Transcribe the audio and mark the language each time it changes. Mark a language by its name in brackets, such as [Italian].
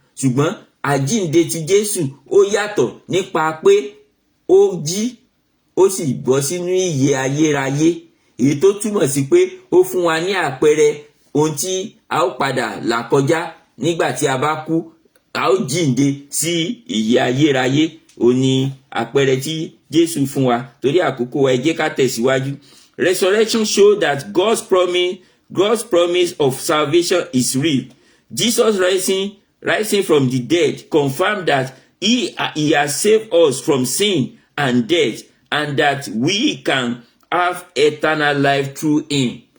[Yoruba] Ṣùgbọ́n àjíǹde ti Jésù ó yàtọ̀ nípa pé ó jí ó sì bọ́ sínú ìyè ayérayé, èyí tó túmọ̀ sí pé ó fún wa ní àpẹẹrẹ ohun tí a ó padà là kọjá nígbà tí a bá kú. A ó jíǹde sí ìyè ayérayé. Ó ní àpẹẹrẹ tí Jésù fún wa. Torí àkókò wa, ẹ jẹ́ ká tẹ̀síwájú. [English] Resurrection shows that God's promise of salvation is real. Jesus rising from the dead confirmed that he has saved us from sin and death, and that we can have eternal life through him.